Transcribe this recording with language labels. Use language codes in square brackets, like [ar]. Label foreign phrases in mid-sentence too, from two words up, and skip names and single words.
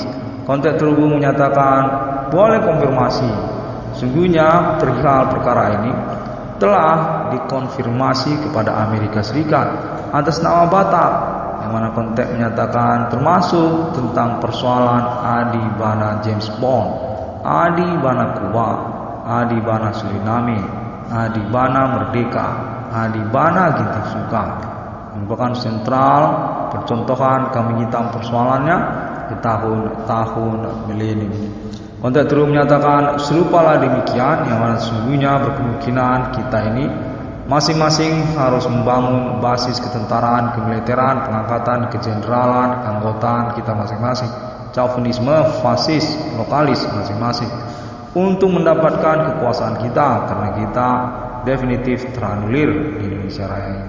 [id] Kontak terhubung menyatakan boleh konfirmasi, sungguhnya perihal perkara ini telah dikonfirmasi kepada Amerika Serikat atas nama Batak, yang mana kontak menyatakan termasuk tentang persoalan Adi Bana James Bond, Adi Bana Kuba, Adi Bana Suriname, Adi Bana Merdeka, Adi Bana Gitisuka, merupakan sentral percontohan kambing hitam persoalannya di tahun-tahun milenium. Kontak terus menyatakan serupalah demikian, yang mana sesungguhnya berkemungkinan kita ini masing-masing harus membangun basis ketentaraan, kemiliteran, pengangkatan, kejeneralan, keanggotaan kita masing-masing, chauvinisme, fasis, lokalis masing-masing, untuk mendapatkan kekuasaan kita, karena kita definitif teranulir di Indonesia Raya ini.